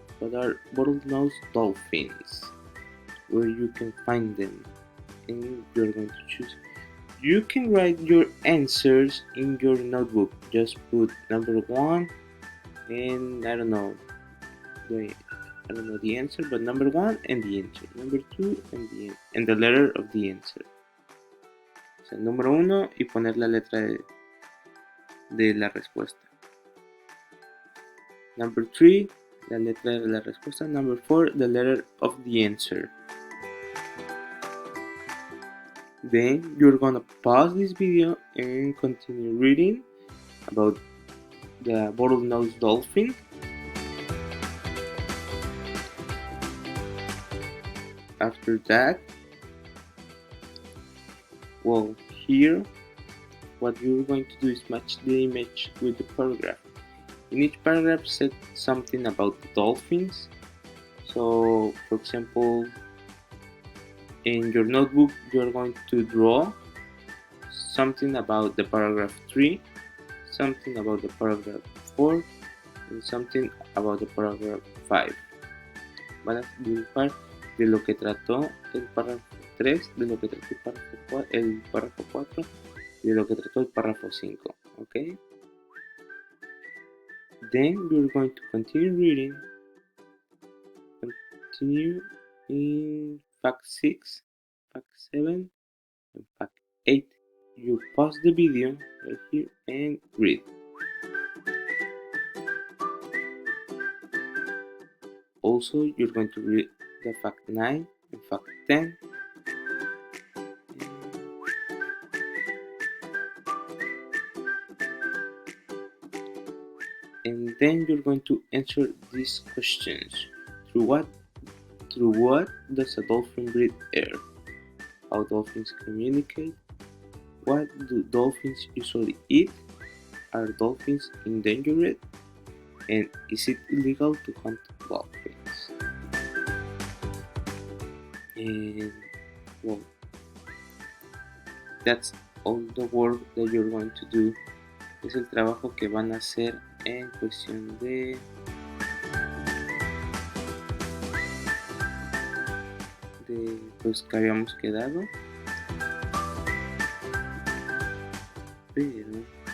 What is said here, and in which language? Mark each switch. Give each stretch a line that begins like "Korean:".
English: What are bottlenose dolphins? Where you can find them, and you're going to choose. You can write your answers in your notebook. Just put number one, and I don't know the answer, but number one and the answer, number two and the letter of the answer.
Spanish: O sea, número uno y poner la letra de la respuesta.
English: Number three,
Spanish: la letra de la respuesta.
English: Number four, the letter of the answer. Then you're gonna pause this video and continue reading about the bottlenose dolphin. After that, well, here what you're going to do is match the image with the paragraph. In each paragraph, say something about the dolphins. So, for example, in your notebook, you're going to draw something about the paragraph 3, something about the paragraph 4, and something about the paragraph 5.
Spanish: Van a dibujar de lo que trató el párrafo 3, de lo que trató el párrafo 4 y de lo que trató el párrafo 5.
English: Okay? Then you're going to continue reading. Continue in fact 6, fact 7, and fact 8. You pause the video right here and read. Also, you're going to read the fact 9 and fact 10. And then you're going to answer these questions. Through what does a dolphin breathe air? How dolphins communicate? What do dolphins usually eat? Are dolphins endangered? And is it illegal to hunt dolphins? And well, that's all the work that you're going to do.
Spanish: Es el trabajo que van a hacer en cuestión de pues que habíamos quedado, pero